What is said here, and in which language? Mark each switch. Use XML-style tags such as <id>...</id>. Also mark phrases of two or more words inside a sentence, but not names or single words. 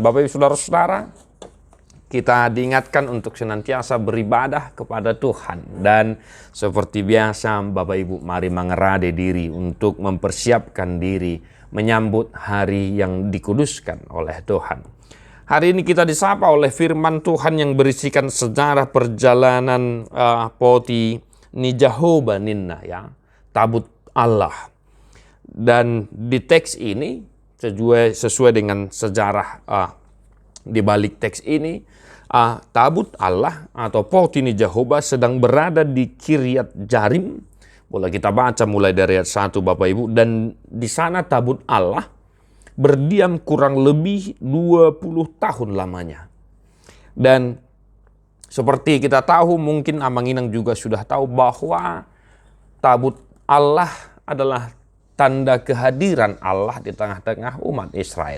<id>Bapak Ibu Saudara-saudara, kita diingatkan untuk senantiasa beribadah kepada Tuhan. Dan seperti biasa Bapak Ibu, mari mengerade diri untuk mempersiapkan diri menyambut hari yang dikuduskan oleh Tuhan. Hari ini kita disapa oleh firman Tuhan yang berisikan sejarah perjalanan</id> <bbc>poti ni Jehovah ninna,</bbc> <id>ya, tabut Allah. Dan di teks ini sesuai dengan sejarah di balik teks ini, tabut Allah atau</id> <bbc>poti ni Jehovah</bbc> <id>sedang berada di Kiryat Jarim. Boleh kita baca mulai dari ayat 1 Bapak Ibu. Dan di sana tabut Allah berdiam kurang lebih 20 tahun lamanya. Dan seperti kita tahu, mungkin Amanginang juga sudah tahu bahwa tabut Allah adalah tanda kehadiran Allah di tengah-tengah umat Israel.</id>